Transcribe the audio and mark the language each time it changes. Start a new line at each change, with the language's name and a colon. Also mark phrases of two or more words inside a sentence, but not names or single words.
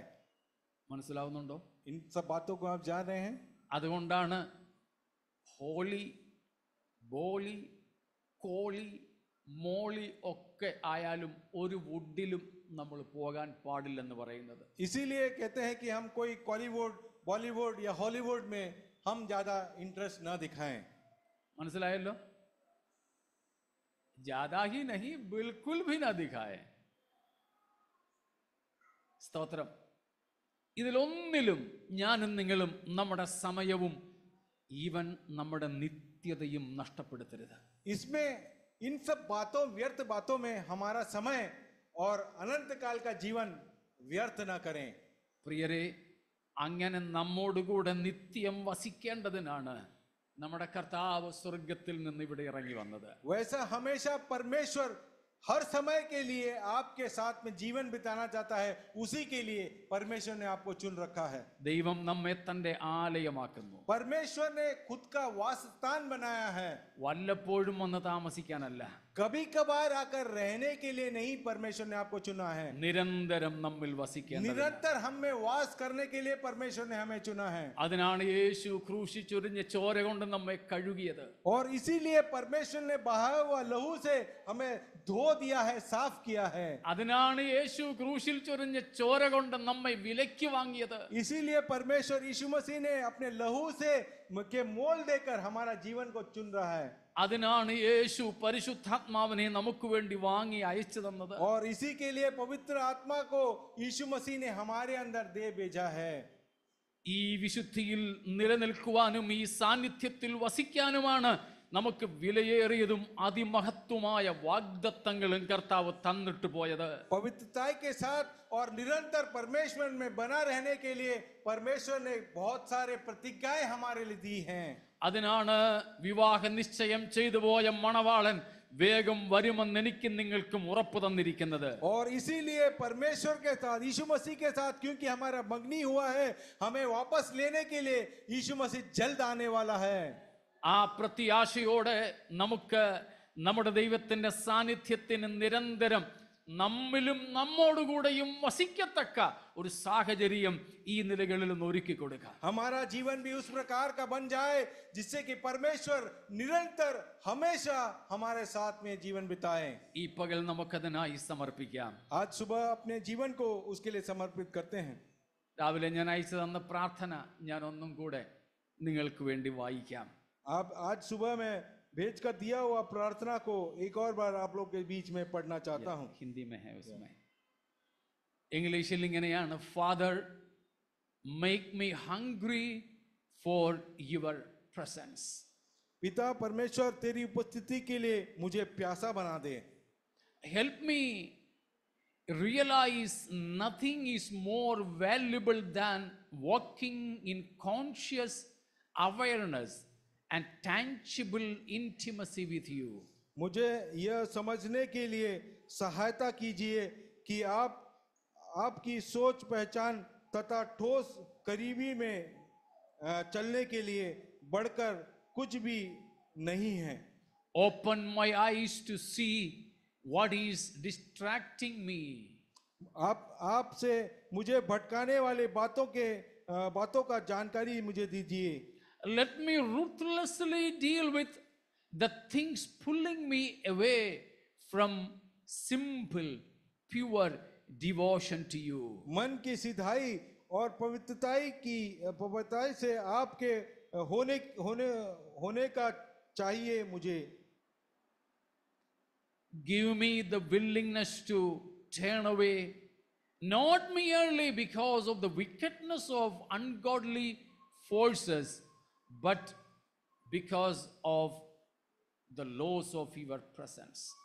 Malayalam: മനസ്സിലാവുന്നുണ്ടോ?
Hindi: इन सब बातों को आप जान रहे हैं।
Malayalam: അതുകൊണ്ടാണ് ഹോളി, ബോളി, കോളി, മോളി ഒക്കെ ആയാലും ഒരു വുഡിലും നമ്മൾ പോകാൻ പാടില്ലെന്ന് പറയുന്നത്.
Hindi: इसीलिए कहते हैं कि हम कोई कॉलीवुड, बॉलीवुड या हॉलीवुड में हम ज्यादा इंटरेस्ट न दिखाएं।
Malayalam: മനസ്സിലായല്ലോ?
Hindi: ज्यादा ही नहीं, बिल्कुल भी ना दिखाए.
Malayalam: സ്തോത്രം. ഇതിലൊന്നിലും ഞാനും നിങ്ങളും നമ്മുടെ സമയവും ഈവൻ നമ്മുടെ നിത്യതയും നഷ്ടപ്പെടുത്തരുത്.
Hindi: इसमें इन सब बातों, व्यर्थ बातों में हमारा समय और अनंत काल का जीवन व्यर्थ न करें।
Malayalam: പ്രിയരെ, അങ്ങനെ നമ്മോടുകൂടെ നിത്യം വസിക്കേണ്ടതിനാണ് നമ്മുടെ കർത്താവ് സ്വർഗത്തിൽ നിന്ന് ഇവിടെ ഇറങ്ങി വന്നത്.
Hindi: वैसा हमेशा परमेश्वर हर समय के लिए आपके साथ में जीवन बिताना चाहता है, उसी के लिए परमेश्वर ने आपको चुन रखा है।
Malayalam: ദൈവം നമ്മെ തന്റെ ആലയമാക്കുന്നു.
Hindi: परमेश्वर ने खुद का वास स्थान बनाया है।
Malayalam: വല്ലപ്പോഴും വന്ന് താമസിക്കാനല്ല,
Hindi: कभी कभार आकर रहने के लिए नहीं, परमेश्वर ने आपको चुना है।
Malayalam: നിരന്തരം നമ്മിൽ വസിക്കേണ്ടതിന്.
Hindi: निरंतर हम में वास करने के लिए परमेश्वर ने हमें चुना है।
Malayalam: അതിനാണ് യേശു ക്രൂശിച്ചൊരിഞ്ഞ ചോര കൊണ്ട് നമ്മെ കഴുകിയത്.
Hindi: और इसीलिए परमेश्वर ने बहाया हुआ लहू से हमें धो दिया है, साफ किया है।
Malayalam: അതിനാണ് യേശു ക്രൂശിൽ ചൊരിഞ്ഞ ചോര കൊണ്ട് നമ്മെ വിലയ്ക്ക് വാങ്ങിയത്.
Hindi: इसीलिए परमेश्वर यीशु मसीह ने अपने लहू से के मोल देकर हमारा जीवन को चुन रहा है।
Malayalam: അതിനാണ് യേശു പരിശുദ്ധാത്മാവിനെ നമുക്ക് വേണ്ടി വാങ്ങി അയച്ചു തന്നത്.
Hindi: और इसी के लिए पवित्र आत्मा को यीशु मसीह ने हमारे अंदर दे भेजा है।
Malayalam: ഈ വിശുദ്ധിയിൽ നിലനിൽക്കുവാനും ഈ സാന്നിധ്യത്തിൽ വസിക്കാനുമാണ് നമുക്ക് വിലയേറിയതും അതിമഹത്വമായ വാഗ്ദത്തങ്ങളും കർത്താവ് തന്നിട്ട് പോയത്.
Hindi: पवित्रता के साथ और निरंतर परमेश्वर में बना रहने के लिए परमेश्वर ने बहुत सारे प्रतिज्ञाएं हमारे लिए दी हैं।
Malayalam: അതിനാണ് വിവാഹ നിശ്ചയം ചെയ്തു പോയ മണവാളൻ വേഗം വരുമെന്ന് എനിക്കും നിങ്ങൾക്കും ഉറപ്പ് തന്നിരിക്കുന്നത്.
Hindi: और इसीलिए परमेश्वर के साथ, यीशु मसीह के साथ, क्योंकि हमारा मंगनी हुआ है, हमें वापस लेने के लिए यीशु मसीह जल्द आने वाला है।
Malayalam: ആ പ്രത്യാശയോടെ നമുക്ക് നമ്മുടെ ദൈവത്തിന്റെ സാന്നിധ്യത്തിന് നിരന്തരം നമ്മിലും നമ്മോടുകൂടെയും വസിക്കത്തക്ക ഒരു സാഹചര്യം ഈ നിലകളിൽ നിന്ന് ഒരുക്കി കൊടുക്കുക.
Hindi: हमारा जीवन भी उस प्रकार का बन जाए जिससे कि परमेश्वर निरंतर हमेशा हमारे साथ में जीवन बिताए।
Malayalam: ഈ പകൽ നമുക്കതിനായി സമർപ്പിക്കാം.
Hindi: आज सुबह अपने जीवन को उसके लिए समर्पित करते हैं।
Malayalam: രാവിലെ ഞാൻ അയച്ചു തന്ന പ്രാർത്ഥന ഞാൻ ഒന്നും കൂടെ നിങ്ങൾക്ക് വേണ്ടി വായിക്കാം.
Hindi: आप आज सुबह में भेज कर दिया हुआ प्रार्थना को एक और बार आप लोग के बीच में पढ़ना चाहता हूँ। ഹിന്ദി में है उसमें.
Malayalam: ഇംഗ്ലീഷിൽ ഇങ്ങനെയാണ്: ഫാദർ,
English: Make me hungry for your presence.
Hindi: पिता परमेश्वर, तेरी उपस्थिति के लिए मुझे प्यासा बना दे।
English: Help me realize nothing is more valuable than walking in conscious awareness and tangible intimacy with you.
Hindi: मुझे यह समझने के लिए सहायता कीजिए कि आपकी सोच, पहचान तथा ठोस करीबी में चलने के लिए बढ़कर कुछ भी नहीं है।
English: Open my eyes to see what is distracting me.
Hindi: आपसे मुझे भटकाने वाले बातों का जानकारी मुझे दीजिए।
English: Let me ruthlessly deal with the things pulling me away from simple, pure devotion to you.
Hindi: मन की सिधाई और पवित्रता से आपके होने का चाहिए मुझे।
English: Give me the willingness to turn away, not merely because of the wickedness of ungodly forces, but because of the loss of your presence.